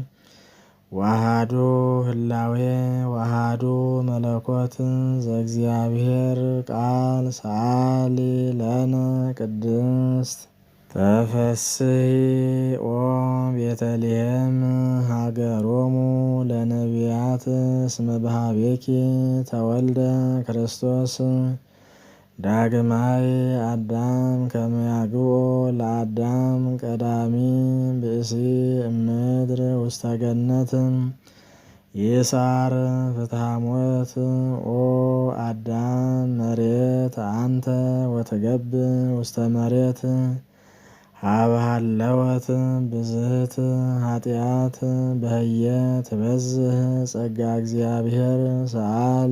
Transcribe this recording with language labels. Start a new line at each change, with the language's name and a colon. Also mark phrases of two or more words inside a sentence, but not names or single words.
Geez: ወአሐዱ ህላዌ ወአሐዱ መለኮት ዘእግዚአብሔር ቃል ሰአሊ ለነ ቅድስት ተፈስሒ ኦ ቤተልሔም ሀገሮሙ ለነቢያት እስመ በኀቤኪ ተወልደ ክርስቶስ ዳግማይ አዳም ከመ ያግብኦ ለአዳም ቀዳሚ ብእሲ እምድር ውስተ ገነት ይሳር ፍትሐ ሞት ኦ አዳም መሬት አንተ ወትገብእ ውስተ መሬት ሀበ ሀለወት ብዝህት ኃጢአት በህየ ትበዝህ ጸጋ እግዚአብሔር ሰአሊ